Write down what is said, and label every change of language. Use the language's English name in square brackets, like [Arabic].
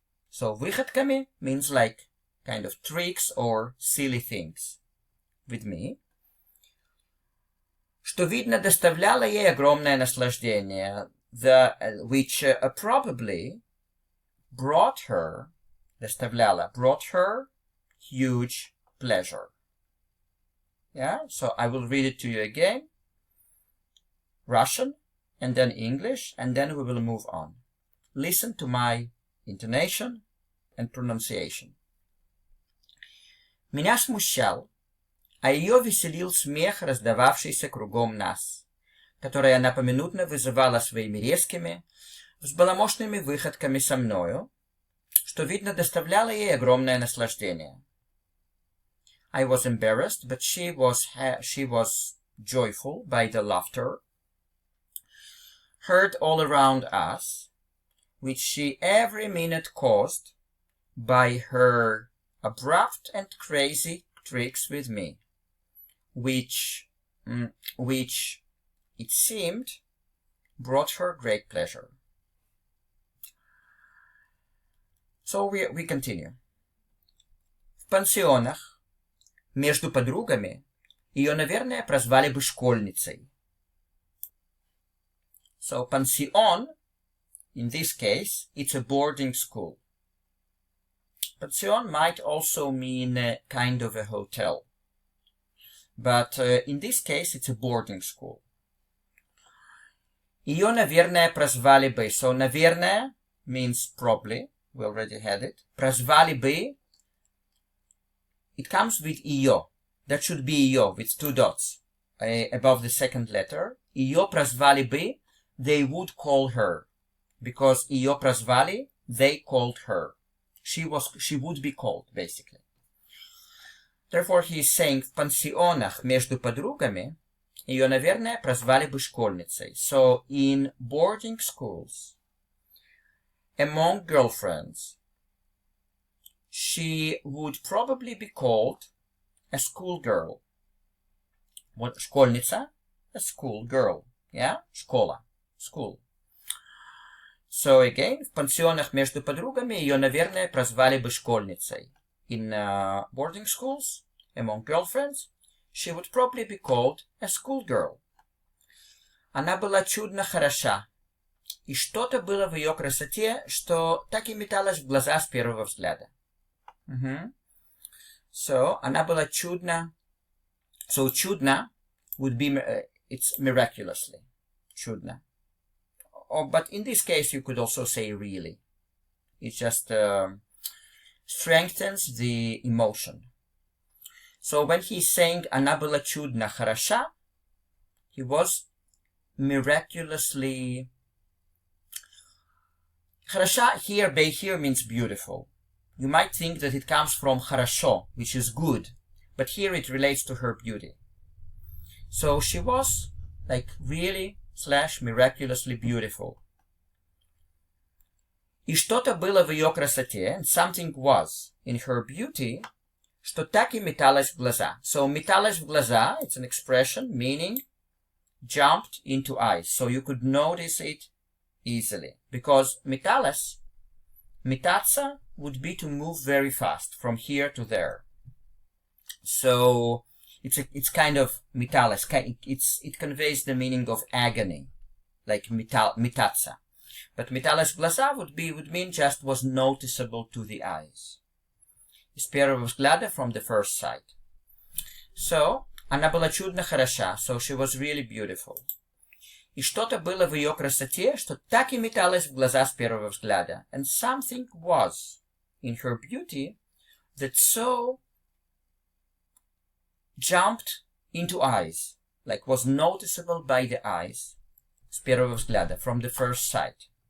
[English] So выходками means like kind of tricks or silly things with me, [Russian] что, видно, доставляло ей огромное наслаждение, [English] which probably brought her, доставляло, brought her huge pleasure. Yeah, so I will read it to you again, Russian, and then English, and then we will move on. Listen to my intonation and pronunciation. [Russian] Меня смущал, а ее веселил смех, раздававшийся кругом нас, который она поминутно вызывала своими резкими, взбаламошными выходками со мною, что, видно, доставляло ей огромное наслаждение. [English] I was embarrassed, but she was joyful by the laughter, heard all around us, which she every minute caused by her abrupt and crazy tricks with me, which it seemed brought her great pleasure. So we continue. [Russian] В пансионах между подругами ее, наверное, прозвали бы школьницей. [English] So pension, in this case, it's a boarding school. Pension might also mean kind of a hotel. But in this case, it's a boarding school. [Russian] Ее, наверное, прозвали бы. [English] So, наверное means probably. We already had it. [Russian] Прозвали бы. [English] It comes with ее. That should be ее with two dots above the second letter. [Russian] Ее прозвали бы. [English] They would call her. Because [Russian] ее прозвали, [English] they called her. She would be called, basically. Therefore, he is saying, [Russian] в пансионах между подругами, ее, наверное, прозвали бы школьницей. [English] So, in boarding schools, among girlfriends, she would probably be called a schoolgirl. [Russian] Вот школьница, [English] a schoolgirl, yeah? Школа, school. So again, [Russian] в пансионах между подругами ее, наверное, прозвали бы школьницей. [English] In boarding schools, among girlfriends, she would probably be called a schoolgirl. [Russian] Она была чудно хороша, и что-то было в ее красоте, что так и металось в глаза с первого взгляда. So, она была чудно. [English] So, чудно would be, it's miraculously. [Russian] Чудно. [English] But in this case, you could also say really. It just strengthens the emotion. So when he's saying [Russian] она была чудно хороша, [English] he was miraculously... Хороша here means beautiful. You might think that it comes from хорошо, which is good, but here it relates to her beauty. So she was like really / miraculously beautiful. [Russian] И что-то было в ее красоте, [English] and something was in her beauty, [Russian] что так и металось в глаза. [English] So [Russian] металось в глаза, [English] it's an expression meaning jumped into eyes. So you could notice it easily. Because металось, метаться would be to move very fast from here to there. So it's kind of металось. It conveys the meaning of agony, like метаться. But [Russian] металось в глаза [English] would mean just was noticeable to the eyes. [Russian] С первого взгляда, [English] from the first sight. So, [Russian] она была чудно хороша, [English] so she was really beautiful. [Russian] И что-то было в ее красоте, что так и металось в глаза с первого взгляда. [English] And something was in her beauty that so jumped into eyes, like was noticeable by the eyes, [Russian] с первого взгляда, [English] from the first sight.